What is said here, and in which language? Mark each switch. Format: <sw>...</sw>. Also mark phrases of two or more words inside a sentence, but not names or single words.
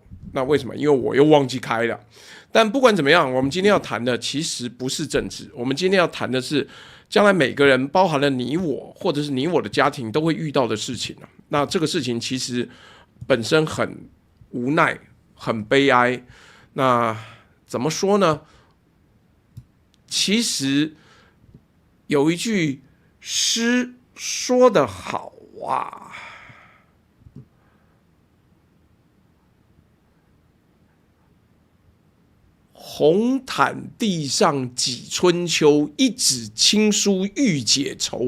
<zh>那為什麼？因為我又忘記開了。但不管怎麼樣，我們今天要談的其實不是政治，我們今天要談的是將來每個人，包含了你我，或者是你我的家庭都會遇到的事情。那這個事情其實本身很無奈，很悲哀。那怎麼說呢？其實有一句詩說得好啊，紅毯地上幾春秋，一紙青書欲解愁。</zh>